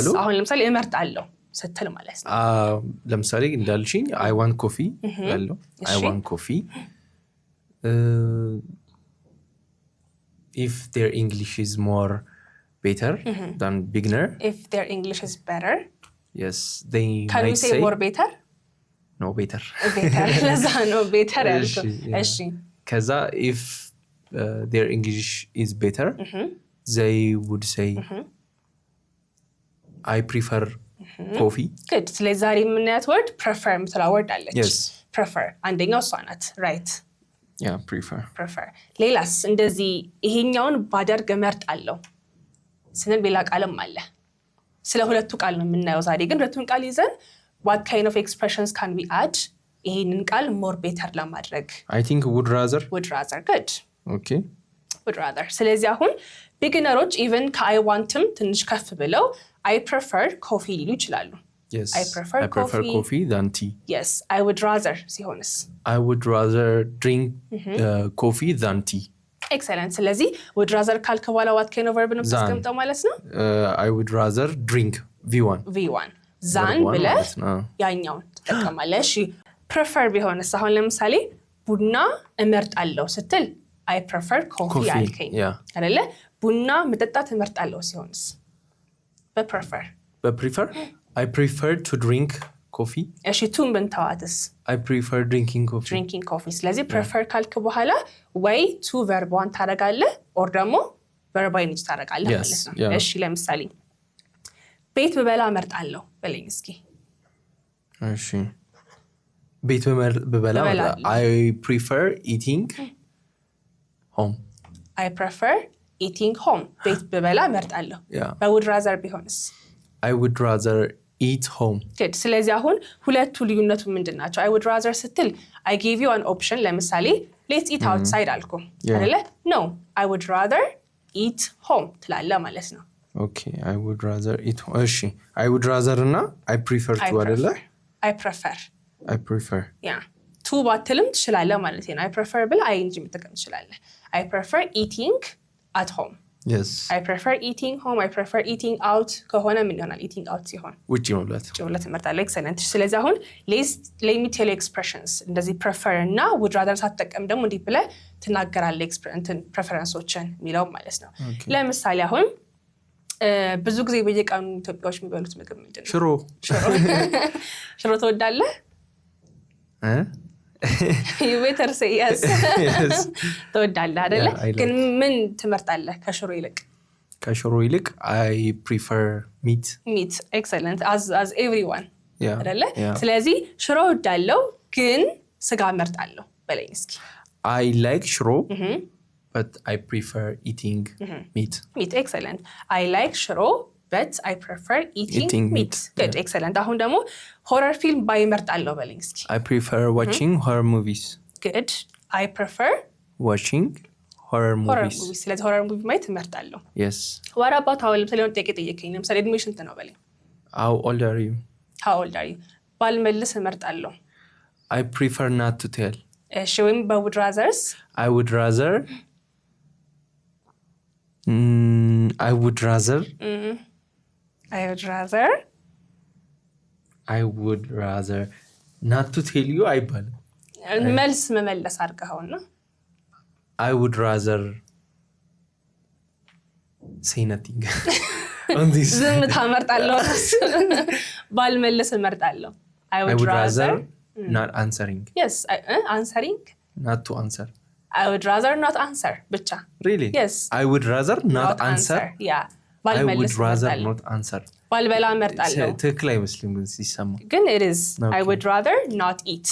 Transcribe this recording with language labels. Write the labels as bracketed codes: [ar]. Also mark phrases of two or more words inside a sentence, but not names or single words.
[am] አሁን ለምሳሌ እመርጣለሁ ስትል ማለት ነው ለምሳሌ እንዳልሽኝ [en] I want coffee ያለው I want coffee if their English is more better than beginner if their English is better yes they can might we say more better no better [am] ለዛ ነው better ያልኩት እሺ [en] ከዛ if their English is better they would say I prefer coffee [am] good ስለዚህ ዛሬ የምናያት [en] word prefer [am] የምትለው word አለች [en] yes [am] prefer አንደኛው እሷ ናት right [en] yeah prefer [am] ሌላስ እንደዚህ ይሄኛውን ባደርግ እመርጣለሁ ስንል ሌላ ቃልም አለ ስለ ሁለቱ ቃል ነው የምናየው ዛሬ ግን ሁለቱን ቃል ይዘን [en] what kind of expressions can we add [am] ይሄንን ቃል [en] more better [am] ለማድረግ [en] I think would rather good okay would rather [am] ስለዚህ አሁን ቢግነሮች even ከI wantም ትንሽ ከፍ ብለው [en] I prefer coffee [am] ሊሉ ይችላሉ [en] yes I prefer coffee than tea yes I would rather ሲሆንስ I would rather drink coffee than tea [am] excellent ስለዚህ [en] would rather [am] ካልክ በኋላ [en] what kind of verb [am] ነው ተስቀምጠው ማለት ነው [en] I would rather drink v1 [am] than ብለህ ያኛውን ተጠቀማለህ እሺ prefer ቢሆንስ አሁን ለምሳሌ ቡና እመርጣለሁ ስትል [en] I prefer coffee [am] አልከኝ አይደለ ቡና መጠጣት እመርጣለሁ ሲሆንስ [en] በprefer I prefer to drink coffee [am] እሺ ቱን ብንተዋትስ [en] I prefer drinking coffee [am] ስለዚህ prefer ካልክ በኋላ ወይ [en] to verb1 [am] ታደርጋለህ or ደግሞ [en] verbal ing [am] ታደርጋለህ ማለት ነው። እሺ ለምሳሌ ቤት ብበላ እመርጣለሁ በለኝ እስኪ። እሺ ቤት ብበላ [en] I prefer eating home. I prefer eating home. [am] ቤት ብበላ እመርጣለሁ። [en] I would rather [am] ቢሆንስ? [en] I would rather eat home. [am] good ስለዚህ አሁን ሁለቱ ልዩነቱ ምንድናቸው? [en] I would rather ስትል I gave you an option ለምሳሌ let's eat outside [am] አልኩ አይደለ? [en] no I would rather eat home [am] ትላለህ ማለት ነው። [en] okay I would rather eat home. እሺ I would rather እና I prefer to አይደለ? I prefer yeah to [am] ባትልም ትችላለህ ማለት ነው። [en] I prefer ብል ing [am] መጠቀም ትችላለህ። [en] I prefer eating at home. yes I prefer eating home. I prefer eating out [am] ከሆነ ምን ይሆናል? [en] eating out ሲሆን [am] ውጪ መብላት እመርጣለሁ። excellent ስለዚህ አሁን [en] let me tell you expressions [am] እንደዚህ prefer እና [en] would rather [am] ሳትጠቀም ደግሞ እንዲህ ብለህ ትናገራለህ preferenceዎችን የሚለው ማለት ነው። ለምሳሌ አሁን ብዙ ጊዜ በየቀኑ ኢትዮጵያዎች የሚበሉት ምግብ ምንድን ነው? ሽሮ ትወዳለህ? [en] you better say yes. [am] ትወዳለህ አይደለ? ግን ምን ትመርጣለህ ከሽሮ ይልቅ? ከሽሮ ይልቅ [en] I prefer meat. excellent as everyone አይደለ? [am] ስለዚህ ሽሮ እወዳለሁ ግን ስጋ እመርጣለሁ በለኝ እስኪ። [en] I like ሽሮ but I prefer eating meat. excellent I like ሽሮ but I prefer eating meat. [am] good excellent አሁን ደግሞ [en] horror film [am] ባይመርጣለሁ በለኝ እስኪ። [en] I prefer watching horror movies. good I prefer watching horror movies. [am] ስለዚህ [en] horror movie [am] ማየት እመርጣለሁ። [en] yes what about how [am] ለምሳሌ ጥያቄ ጠየቀኝ ለምሳሌ እድሜ ስንት ነው በለኝ። [en] how old are you? [am] ባልመልስ እመርጣለሁ። [en] I prefer not to tell. [am] እሺ ወይም would rathers [en] I would rather not to tell you አይባልም። [am] መልስ መመለስ አድርገውና [en] I would rather say nothing. on this [am] ዝም ታመርጣለሁ። ባልመልስ እመርጣለሁ። [en] I would rather not answering. yes answering not to answer. I would rather not answer ብቻ really yes I would rather not answer. yeah I would rather not answer. [am] ባልበላ እመርጣለሁ። ትክክል አይመስልም ግን ሲሰማ [en] ግን it is I would rather not eat.